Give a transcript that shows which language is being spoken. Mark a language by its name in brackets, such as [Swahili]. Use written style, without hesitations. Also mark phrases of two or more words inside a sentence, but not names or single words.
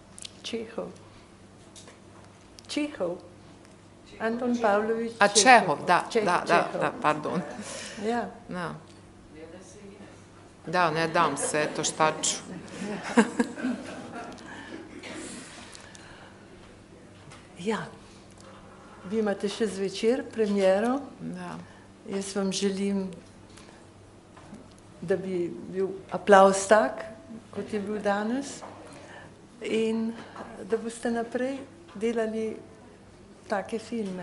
[Bosnian] Čehov. Anton Pavlović. A Čehov, da, pardon. [Slovenian] Ja. [Bosnian] Da, ne dam se, eto šta ću. [Slovenian] Ja, vi imate še zvečer premiero. [Bosnian] Da. [Slovenian] Jaz vam želim, da bi bil aplavz tak, kot je bil danes, in da boste naprej delali take filme.